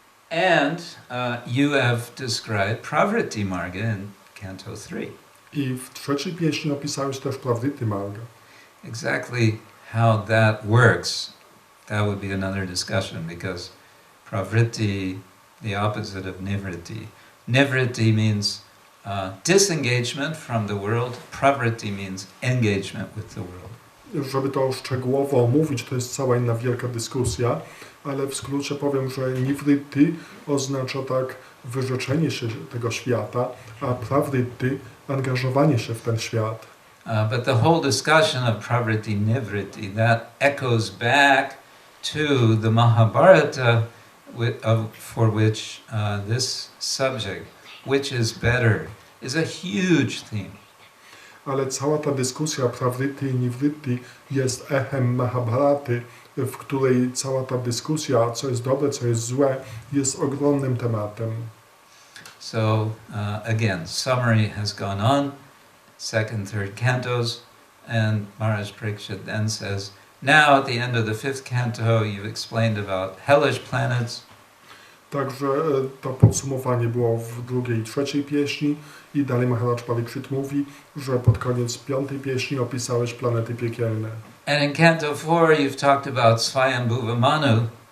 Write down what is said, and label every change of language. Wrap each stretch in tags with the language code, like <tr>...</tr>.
<en>And you have described Pravritti Marga in Canto 3.</en> <pl>I w trzeciej pieśni opisałeś też Pravritti Margę.</pl> <en>Exactly how that works, that would be another discussion, because Pravritti, the opposite of Nivritti. Nivritti means disengagement from the world. Pravritti means engagement with the world.</en> <pl>Żeby to szczegółowo omówić, to jest cała inna wielka dyskusja, ale w skrócie powiem, że nivritti oznacza tak wyrzeczenie się tego świata, a pravritti angażowanie się w ten świat.</pl> <en>But the whole discussion of Pravritti Nivritti, that echoes back to the Mahabharata for which this subject, which is better, is a huge theme.</en> <pl>Ale cała ta dyskusja pravritti i nivritti jest echem Mahabharaty, w której cała ta dyskusja, co jest dobre, co jest złe, jest ogromnym tematem.</pl> <en>So again, summary has gone on, second, third cantos, and Maharaj Parikshit then says, now at the end of the 5th canto, you've explained about hellish planets.</en> <pl>Także to podsumowanie było w drugiej i trzeciej pieśni i dalej Maharaj Parikshit mówi, że pod koniec 5. pieśni opisałeś planety piekielne.</pl> <en>And in Canto 4, you've talked about Swayambhuva Manu.</en>